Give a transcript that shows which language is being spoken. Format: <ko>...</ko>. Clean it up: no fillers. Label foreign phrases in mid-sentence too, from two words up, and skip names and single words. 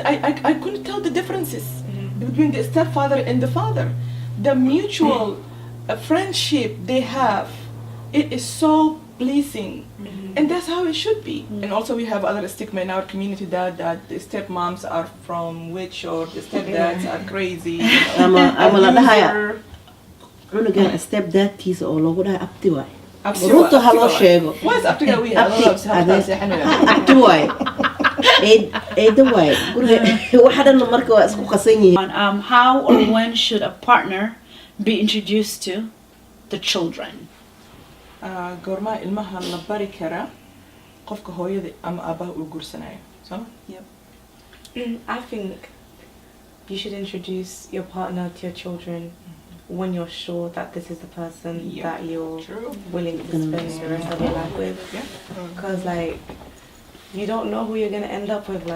<en>I couldn't tell the differences between the stepfather and the father. The mutual friendship they have, it is so pleasing. And that's how it should be. And also we have other stigma in our community that the stepmoms are from witch or the stepdads are crazy.</en> <so>ama la dhahaya cunugan stepdadkiisa oo lagu dhahay abti waay runta ha loo sheego</so> <en>What's up to that we have?</en> <so>abti waay eeda waay guriga waxa dhan marka waa isku qasan yihiin.</so> <en>How or when should a partner be introduced to the children?</en> <so>goormaa ilmaha la bari karaa qofka hooyada ama aabaha uu guursanayo soo</so> <en>I think you should introduce your partner to your children when you're sure that this is the person that you're willing to spend the rest of your life with. Because like you don't know who you're gonna end up with.</en>